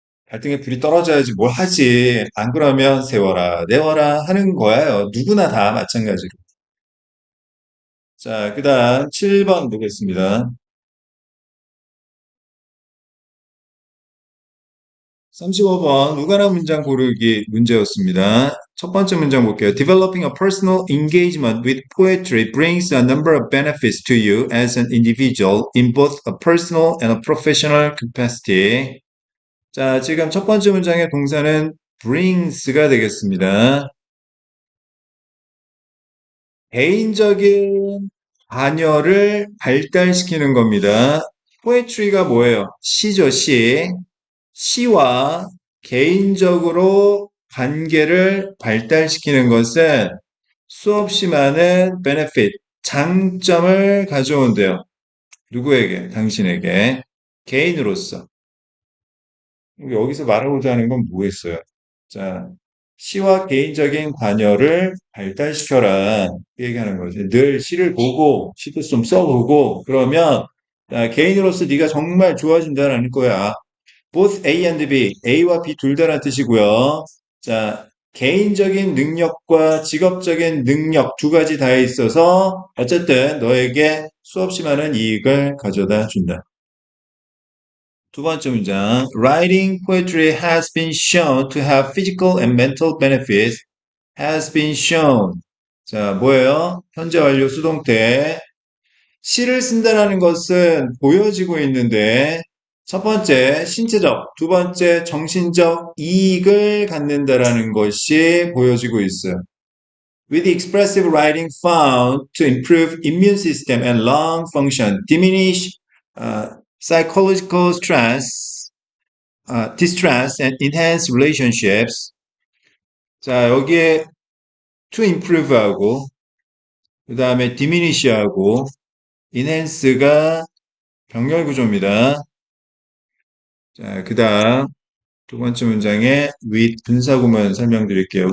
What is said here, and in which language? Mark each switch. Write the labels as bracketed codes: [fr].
[ko] 갈등의 불이 떨어져야지 뭘 하지. 안 그러면 세워라, 내워라 하는 거예요. 누구나 다 마찬가지로. 자, 그 다음 7번 보겠습니다. 35번 무관한 문장 고르기 문제였습니다. 첫 번째 문장 볼게요. [en] Developing a personal engagement with poetry brings a number of benefits to you as an individual in both a personal and a professional capacity. [ko] 자, 지금 첫 번째 문장의 동사는 brings가 되겠습니다. 개인적인 관여를 발달시키는 겁니다. 포에트리가 뭐예요? 시죠, 시. 시와 개인적으로 관계를 발달시키는 것은 수없이 많은 benefit, 장점을 가져온대요. 누구에게? 당신에게. 개인으로서. 여기서 말하고자 하는 건 뭐겠어요? 자, 시와 개인적인 관여를 발달시켜라. 그 얘기하는 거지. 늘 시를 보고, 시도 좀 써보고, 그러면, 개인으로서 네가 정말 좋아진다는 거야. [en] both A and B, [ko] A와 B 둘 다란 뜻이고요. 자, 개인적인 능력과 직업적인 능력 두 가지 다 있어서 어쨌든 너에게 수없이 많은 이익을 가져다 준다. 두 번째 문장. [en] Writing poetry has been shown to have physical and mental benefits. Has been shown. [ko] 자, 뭐예요? 현재 완료 수동태. 시를 쓴다라는 것은 보여지고 있는데, 첫 번째, 신체적, 두 번째, 정신적 이익을 갖는다라는 것이 보여지고 있어요. [en] With expressive writing found to improve immune system and lung function, diminish psychological stress, distress, and enhance relationships. [ko] 자, 여기에 to improve하고, 그 다음에 diminish하고, enhance가 병렬 구조입니다. 자, 그 다음 두 번째 문장에 with 분사구문 설명드릴게요.